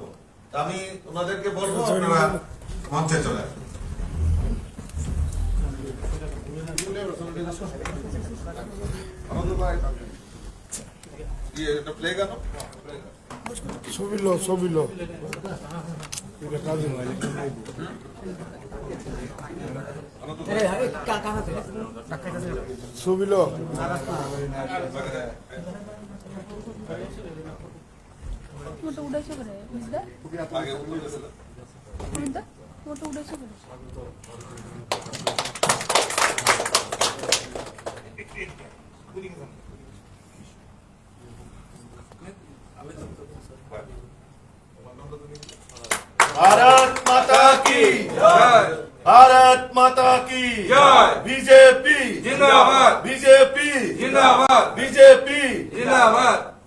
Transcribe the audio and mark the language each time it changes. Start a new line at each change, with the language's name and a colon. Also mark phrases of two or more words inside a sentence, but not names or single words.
Bangla: আমি ওনাদেরকে বলবো আপনারা মঞ্চে চলে আসুন। ছবিলো
Marathi: मोठं उडायचं बरं आहे मोठं उडायचं बरं
Hindi: भारत माता की जय, भारत माता की जय, बीजेपी जिंदाबाद, बीजेपी जिंदाबाद, बीजेपी जिंदाबाद।